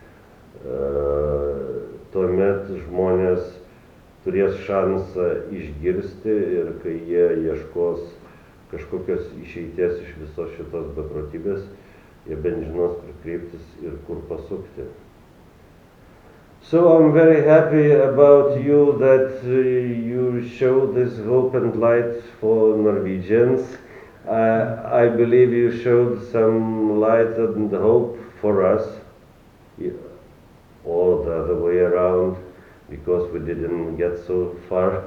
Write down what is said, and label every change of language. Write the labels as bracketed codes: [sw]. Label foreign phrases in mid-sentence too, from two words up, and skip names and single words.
[lt] Tuomet žmonės turės šansą išgirsti ir kai jie ieškos kažkokios išeities iš visos šitos beprotybės, jie bent žinos, kur kreiptis ir kur pasukti. [en] So I'm very happy about you that you show this hope and light for Norwegians. I believe you showed some light and hope for us, or the other way around, because we didn't get so far.